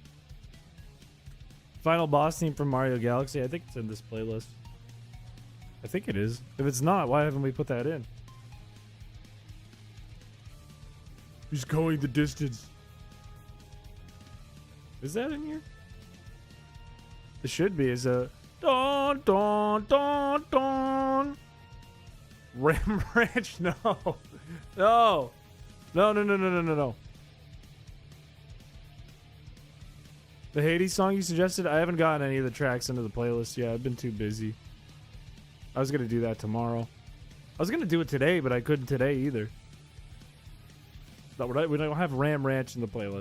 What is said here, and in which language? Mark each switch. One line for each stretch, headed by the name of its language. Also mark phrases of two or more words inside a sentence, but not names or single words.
English: Final boss theme from Mario Galaxy. I think it's in this playlist. I think it is. If it's not, why haven't we put that in? He's going the distance. Is that in here? It should be. Is a don don don don. Ram Ranch? No. No. No, no, no, no, no, no, no. The Hades song you suggested? I haven't gotten any of the tracks into the playlist yet. I've been too busy. I was going to do that tomorrow. I was going to do it today, but I couldn't today either. No, we don't have Ram Ranch in the playlist.